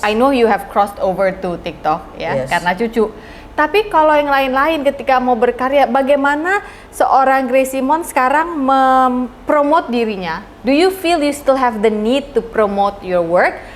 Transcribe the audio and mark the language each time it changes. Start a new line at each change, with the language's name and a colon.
English: I know you have crossed over to TikTok ya, Yes.
Indonesian: karena cucu. Tapi kalau yang lain-lain ketika mau berkarya, bagaimana seorang Gracie Mon sekarang mempromote dirinya?
English: Do you feel you still have the need to promote your work?